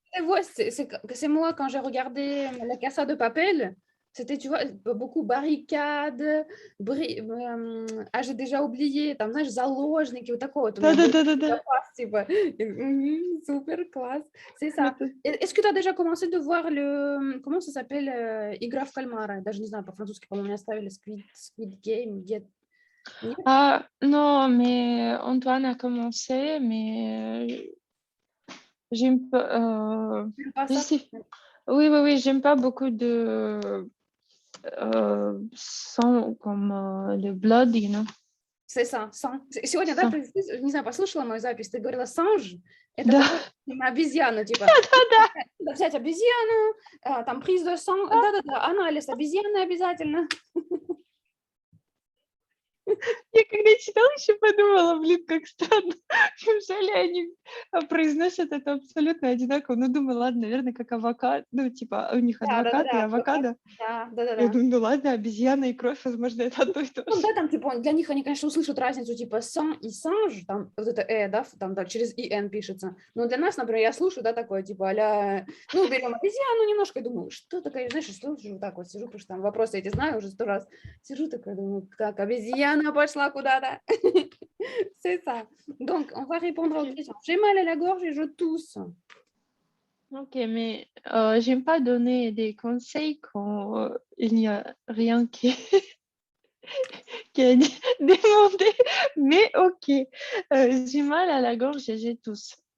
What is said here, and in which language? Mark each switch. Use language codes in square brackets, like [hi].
[fr] Et ouais, c'est moi quand j'ai regardé La Casa de Papel. C'était, tu vois, beaucoup barricades, j'ai déjà oublié, [ru] там, знаешь, заложники, вот такое вот у меня было. Да. Типа, супер, класс, [fr] c'est ça. Est-ce que tu as déjà commencé de voir comment ça s'appelle, [ru] Игра в кальмара? Даже не знаю, по-французски, по-моему, меня оставили Squid Game, Нет? [fr] Ah, non, mais Antoine a commencé, mais j'ai un peu. Même pas Je ça? sais, Oui, oui, oui, j'aime pas beaucoup de sang comme le [en] blood, you know. [fr] C'est ça, sang. [ru] Сегодня, да, [fr] Sang. [ru] ты не знаю, послушала мою запись, ты говорила санж, это Да, похоже на обезьяну, типа, надо взять обезьяну, там приз [fr] de sang, [ru] да-да-да, анализ обезьяны обязательно. я когда читала, еще подумала, блин, как странно. Неужели они произносят это абсолютно одинаково? Ну, думаю, ладно, наверное, как авокадо. Ну, типа, у них адвокат и Да-да-да, авокадо. Я да-да-да. думаю, ну ладно, обезьяна и кровь, возможно, это одно и то Ну, же. да, там, типа, для них они, конечно, услышат разницу, типа, сан и санж, там, вот это да, там, да, через ин пишется. Но для нас, например, я слушаю, да, такое, типа, а ну, берем обезьяну немножко, и думаю, что такое, знаешь, слушаю, вот так вот сижу, потому что там вопросы эти знаю уже 100 раз. Сижу такая, думаю, так, обезьяна пошла куда-то. [fr] C'est ça. Donc, on va répondre aux questions. J'ai mal à la gorge et je tousse. Ok, mais j'aime pas donner des conseils quand il n'y a rien qui qui est demandé, mais ok. J'ai mal à la gorge et j'ai tous.